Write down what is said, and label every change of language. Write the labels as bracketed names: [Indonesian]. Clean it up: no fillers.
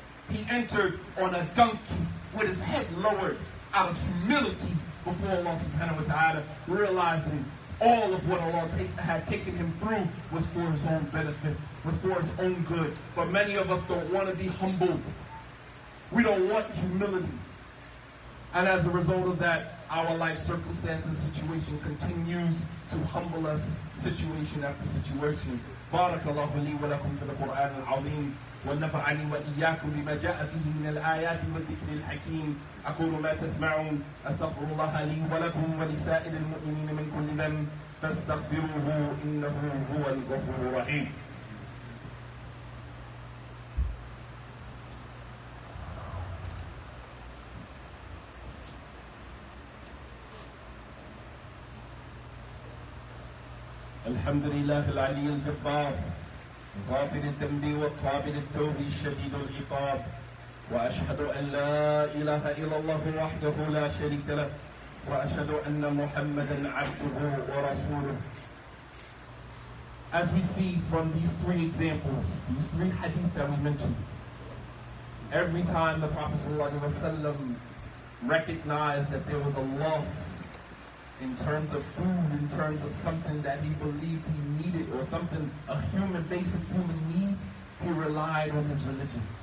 [English] He entered on a donkey with his head lowered out of humility before Allah subhanahu wa ta'ala, realizing all of what Allah had taken him through was for his own benefit, was for his own good. But many of us don't want to be humbled. We don't want humility. And as a result of that, our life circumstance and situation continues to humble us situation after situation. [Arabic] Barakallahu li wa lakum fil Qur'an al-azim. ونفعني وإياكم بما جاء فيه من الآيات والذكر الحكيم. أقول ما تسمعون أستغفر الله لي ولكم ولسائر المؤمنين من كل ذنب فاستغفروه إنه هو الغفور الرحيم. الحمد لله العلي الجبار غافر الذنب والقابل التوب الشديد العقاب وأشهد أن لا إله إلا الله وحده لا شريك له وأشهد أن محمدا عبده ورسوله. [English] As we see from these three examples, these three hadith that we mentioned, every time the Prophet ﷺ recognized that there was a loss in terms of food, in terms of something that he believed he needed, or something, a basic human need, he relied on his religion.